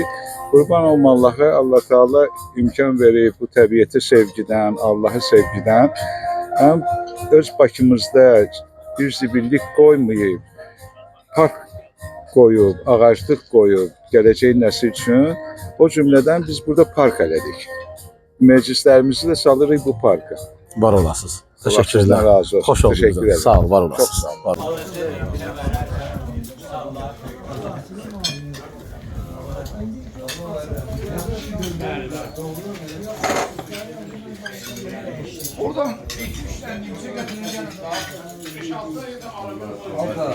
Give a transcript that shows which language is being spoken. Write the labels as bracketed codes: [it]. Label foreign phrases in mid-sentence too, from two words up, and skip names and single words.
[az] Qurban olum Allah'a, Allah Teala imkan verib bu təbiəti sevgidən, Allah'ı sevgidən, həm öz Bakımızda bir zibillik qoymayıb, park qoyub, ağaclıq qoyub, gələcək nəsil üçün, o cümlədən biz burada park elədik. Məclislərimizi də salırıq bu parka. Var olasınız. Təşəkkürlər. Razı olsun. Xoş oldunuz. Sağ ol, var olasınız. Çox sağ ol. [tr] Oradan 2-3 tane yüksek atınca daha 5-6 ayda araba.